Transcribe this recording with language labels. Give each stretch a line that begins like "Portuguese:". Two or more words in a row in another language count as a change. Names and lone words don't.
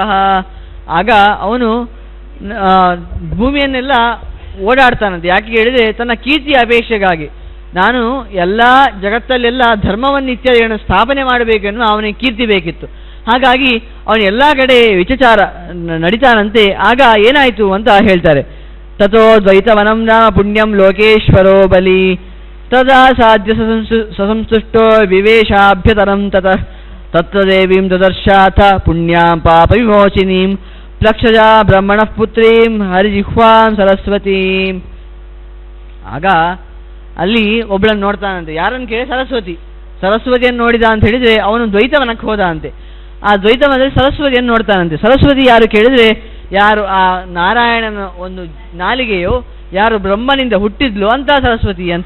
Kannada: ಆಗ ಅವನು ಭೂಮಿಯನ್ನೆಲ್ಲ ಓಡಾಡ್ತಾನಂತೆ. ಯಾಕೆ ಹೇಳಿದರೆ ತನ್ನ ಕೀರ್ತಿಯ ಅಪೇಕ್ಷೆಗಾಗಿ. ನಾನು ಎಲ್ಲ ಜಗತ್ತಲ್ಲೆಲ್ಲ ಧರ್ಮವನ್ನು ಇತ್ಯಾದಿಗಳನ್ನು ಸ್ಥಾಪನೆ ಮಾಡಬೇಕೆನ್ನುವ ಅವನಿಗೆ ಕೀರ್ತಿ ಬೇಕಿತ್ತು. ಹಾಗಾಗಿ ಅವನು ಎಲ್ಲ ಕಡೆ ವಿಚಾರ ನಡೀತಾನಂತೆ. ಆಗ ಏನಾಯಿತು ಅಂತ ಹೇಳ್ತಾರೆ.
Sanskrit: ತಥೋ ದ್ವೈತವನಂ ನಾಮ ಪುಣ್ಯಂ ಲೋಕೇಶ್ವರೋ ಬಲಿ ತದಾ ಸಾಧ್ಯ ಸಸಂಸ್ತುಷ್ಟೋ ವಿವೇಶಾಭ್ಯತರಂ ತತಃ ತತ್ವದೇವೀಂ ದದರ್ಶಾಥ ಪುಣ್ಯಾಂ ಪಾಪ ವಿಮೋಚಿನೀಂ ಪ್ಲಕ್ಷಜಾ ಬ್ರಹ್ಮಣಃ ಪುತ್ರೀಂ ಹರಿಜಿಹ್ವಾಂ ಸರಸ್ವತೀಂ.
Kannada: ಆಗ ಅಲ್ಲಿ ಒಬ್ಬಳನ್ನು ನೋಡ್ತಾನಂತೆ. ಯಾರನ್ನು ಕೇಳಿ? ಸರಸ್ವತಿಯನ್ನು ನೋಡಿದ ಅಂತ ಹೇಳಿದರೆ ಅವನು ದ್ವೈತವನಕ್ಕೆ ಹೋದ ಅಂತೆ. ಆ ದ್ವೈತವನದಲ್ಲಿ ಸರಸ್ವತಿಯನ್ನು ನೋಡ್ತಾನಂತೆ. ಸರಸ್ವತಿ ಯಾರು ಕೇಳಿದರೆ, ಯಾರು ಆ ನಾರಾಯಣನ ಒಂದು ನಾಲಿಗೆಯೋ ಯಾರು ಬ್ರಹ್ಮನಿಂದ ಹುಟ್ಟಿದ್ಲು ಅಂತ ಸರಸ್ವತಿ ಅಂತ.